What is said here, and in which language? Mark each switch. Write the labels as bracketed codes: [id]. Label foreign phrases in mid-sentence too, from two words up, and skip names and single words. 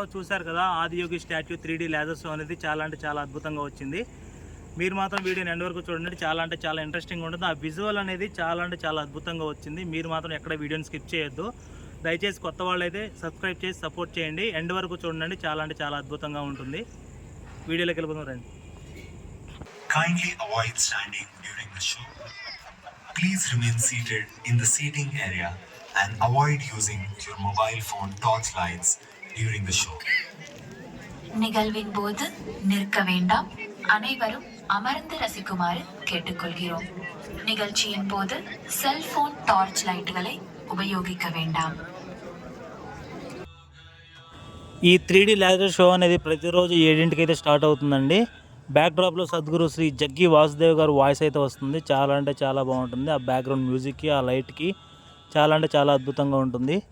[te] చూశారు కదా, ఆదియోగి స్టాచ్యూ 3D లేజర్ షో అనేది చాలా అంటే చాలా అద్భుతంగా వచ్చింది. మీరు మాత్రం వీడియోని ఎండ్ వరకు చూడండి. చాలా అంటే చాలా ఇంట్రెస్టింగ్ ఉంటుంది. ఆ విజువల్ అనేది చాలా అంటే చాలా అద్భుతంగా వచ్చింది. మీరు మాత్రం ఎక్కడ వీడియోని స్కిప్ చేయొద్దు. దయచేసి కొత్త వాళ్ళు అయితే సబ్స్క్రైబ్ చేసి సపోర్ట్ చేయండి. ఎండ్ వరకు చూడండి. చాలా అంటే చాలా అద్భుతంగా ఉంటుంది. వీడియోలోకి వెళ్ళిపోతాం రండి. [en] Kindly avoid standing during the show. Please remain seated in the seating area and avoid using your mobile phone torch lights during the show. [ta] நிகழ்வின் போது நிற்க வேண்டாம். அனைவரும் அமர்ந்து ரசிக்குமாறு கேட்டுக்கொள்கிறோம். நிகழ்ச்சியின் போது செல்போன் டார்ச் லைட்டுகளை [te] ఉపయోగించ వేண்டாం. ఈ 3D లేజర్ షో అనేది ప్రతిరోజు 7ంటికి అయితే స్టార్ట్ అవుతుందండి. బ్యాక్డ్రాప్లో సద్గురు శ్రీ జగ్గి వాసుదేవ్ గారు వాయిస్ అయితే వస్తుంది. చాలా అంటే చాలా బాగుంటుంది. ఆ బ్యాక్గ్రౌండ్ మ్యూజిక్కి, ఆ లైట్కి చాలా అంటే చాలా అద్భుతంగా ఉంటుంది.